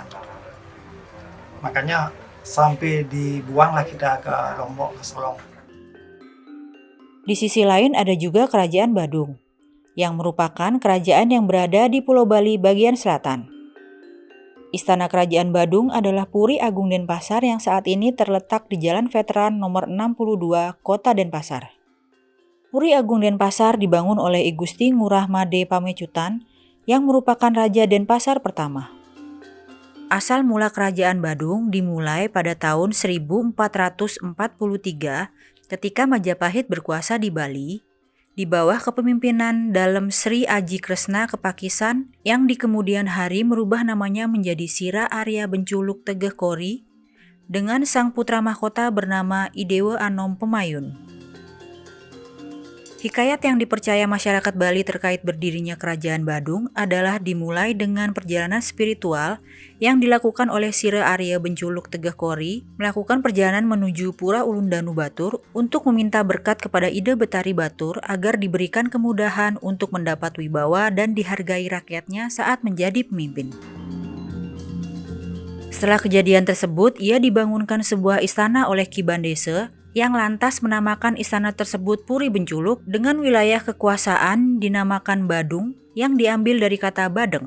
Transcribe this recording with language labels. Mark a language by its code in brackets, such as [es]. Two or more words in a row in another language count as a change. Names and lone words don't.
[id] Makanya sampai dibuanglah kita ke Lombok, ke Selong. Di sisi lain ada juga Kerajaan Badung, yang merupakan kerajaan yang berada di Pulau Bali bagian selatan. Istana Kerajaan Badung adalah Puri Agung Denpasar yang saat ini terletak di Jalan Veteran nomor 62, Kota Denpasar. Puri Agung Denpasar dibangun oleh I Gusti Ngurah Made Pamecutan yang merupakan Raja Denpasar pertama. Asal mula Kerajaan Badung dimulai pada tahun 1443 ketika Majapahit berkuasa di Bali di bawah kepemimpinan Dalem Sri Aji Kresna Kepakisan yang di kemudian hari merubah namanya menjadi Sira Arya Benculuk Tegeh Kori dengan sang putra mahkota bernama Idewa Anom Pemayun. Hikayat yang dipercaya masyarakat Bali terkait berdirinya Kerajaan Badung adalah dimulai dengan perjalanan spiritual yang dilakukan oleh Sire Arya Benculuk Tegeh Kori melakukan perjalanan menuju Pura Ulundanu Batur untuk meminta berkat kepada Ide Betari Batur agar diberikan kemudahan untuk mendapat wibawa dan dihargai rakyatnya saat menjadi pemimpin. Setelah kejadian tersebut, ia dibangunkan sebuah istana oleh Ki Bandese yang lantas menamakan istana tersebut Puri Benculuk dengan wilayah kekuasaan dinamakan Badung yang diambil dari kata Badeng.